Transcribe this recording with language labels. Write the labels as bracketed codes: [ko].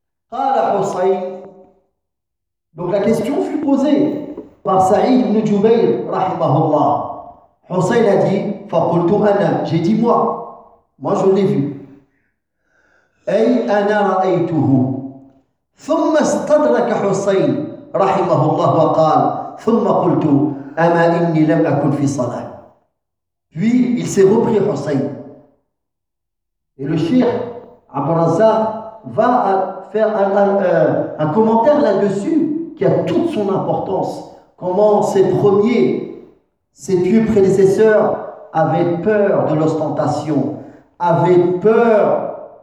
[fr] Qala Husayn. Donc la question fut posée par Saïd ibn Jubayr, rahimahullah. Husayn a dit, [ar] faqultu ana, [fr] j'ai dit moi je l'ai vu. [ar] أي أنا رأيته ثم استدرك حسين رحمه الله وقال ثم قلت أما إني لم أكن في صلاة. [fr] Puis il s'est repris Hussein. Et le Cheikh Abou Razak va faire un commentaire là-dessus qui a toute son importance. Comment ses pieux prédécesseurs avaient peur de l'ostentation, avaient peur